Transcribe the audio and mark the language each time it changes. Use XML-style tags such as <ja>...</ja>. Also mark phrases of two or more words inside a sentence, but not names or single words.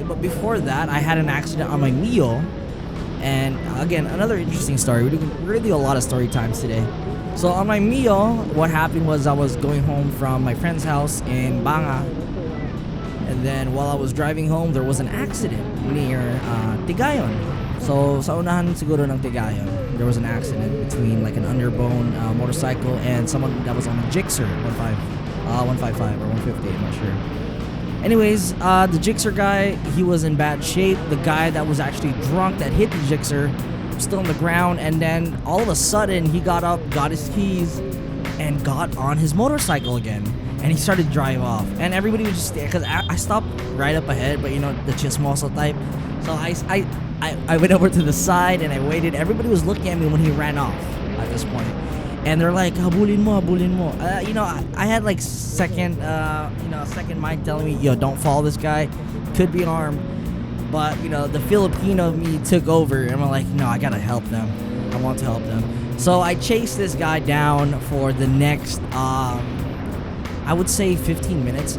<en>But before that, I had an accident on my Mio, and again, another interesting story. We're gonna do a lot of story times today. So on my Mio, what happened was I was going home from my friend's house in Banga, and then while I was driving home, there was an accident near Tigayon.</en> <tl>So sa unahan siguro ng Tigayon,</tl> <en>there was an accident between an underbone motorcycle and someone that was on a Gixxer 155 or 150, I'm not sure. Anyways, the Gixxer guy, he was in bad shape. The guy that was actually drunk that hit the Gixxer still on the ground, and then all of a sudden he got up, got his keys, and got on his motorcycle again, and he started to drive off. And everybody was just there because I stopped right up ahead, but you know, the chismoso type. So I went over to the side and I waited. Everybody was looking at me when he ran off at this point. And they're like,</en> <tl>habulin mo, habulin mo.</tl> <en>You know, I had like second mind telling me, yo, don't follow this guy. Could be armed. But, you know, the Filipino me took over. And I'm like, no, I gotta help them. I want to help them. So I chased this guy down for the next, I would say 15 minutes.</en>